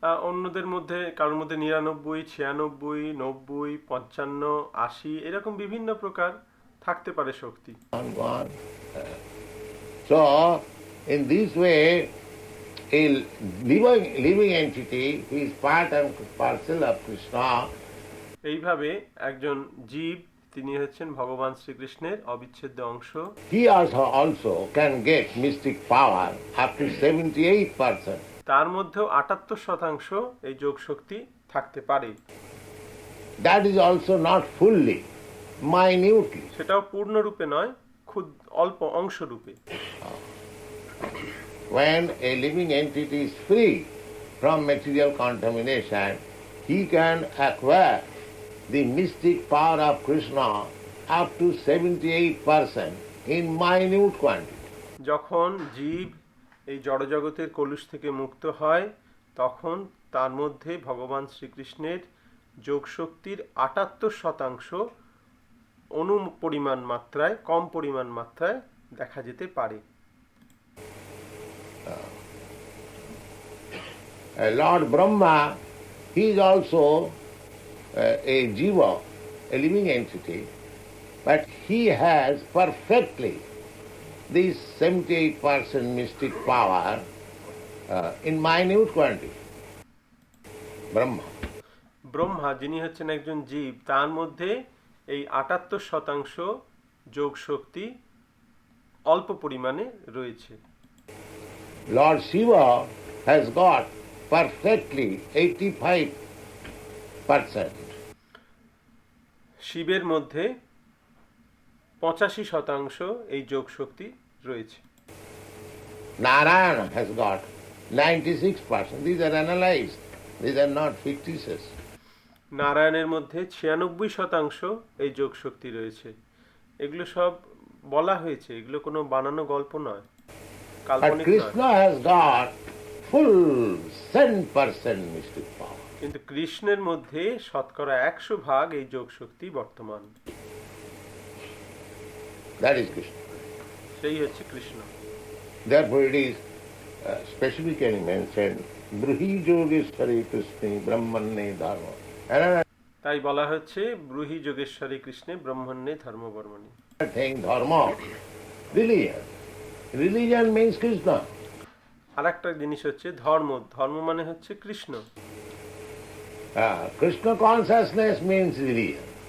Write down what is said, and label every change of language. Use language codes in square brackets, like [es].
[bn] অন্যদের মধ্যে কারোর মধ্যে 99, 96, 90, 55, 80 এরকম বিভিন্ন প্রকার থাকতে পারে শক্তি। [en] on. So, in this way, a living entity who is part and parcel of Krishna, [bn] এইভাবে একজন জীব, তিনি হচ্ছেন ভগবান শ্রীকৃষ্ণের অবিচ্ছেদ্য অংশ। [en] he also can get mystic power up to 78%. [bn] তার মধ্যেও 78% এই যোগ শক্তি থাকতে পারে। [en] That is also not fully, minutely. [bn] সেটাও পূর্ণরূপে নয়, অল্প অংশ রূপে। [en] When a living entity is free from material contamination, he can acquire the mystic power of Krishna up to 78% in minute quantity. [bn] যখন জীব এই জড়জগতের কলুষ থেকে মুক্ত হয়, তখন তার মধ্যে ভগবান শ্রীকৃষ্ণের যোগ শক্তির 78% কম পরিমাণ মাত্রায় দেখা যেতে পারে। [en] Lord Brahma, he is also a jiva, a living entity, but he has perfectly this 78% mystic power in minute quantity. [bn] Brahma যিনি হচ্ছেন একজন জীব, তার মধ্যে এই 78% যোগ শক্তি অল্প পরিমাণে রয়েছে। [en] Lord Shiva has got perfectly 85%. [bn] শিবের মধ্যে 85% এই যোগ শক্তি রয়েছে। [en] Narayana has got 96%. These are analyzed. These are not fictitious. [bn] নারায়ণের মধ্যে 96% এই যোগ শক্তি রয়েছে। এগুলো সব বলা হয়েছে, এগুলো কোনো বানানো গল্প নয়, [en] But [bn] কাল্পনিক নয়। [en] Krishna has got full 100% mystic power. [bn] কিন্তু কৃষ্ণের মধ্যে 100% এই যোগ শক্তি বর্তমান। [en] That is Krishna. [bn] সেই হচ্ছে Krishna. [en] Therefore it is specifically mentioned, [sa] Bruhi Yogeshwari Krishna Brahmanne Dharma. [bn] তাই বলা হচ্ছে [sa] ব্রুহি যোগেশ্বরী কৃষ্ণে ব্রহ্মণ্যে ধর্মবর্মণি। [en] Another thing, dharma, religion. Religion means Krishna. [bn] আর একটা জিনিস হচ্ছে ধর্ম। ধর্ম মানে হচ্ছে Krishna. [en] Krishna consciousness means religion.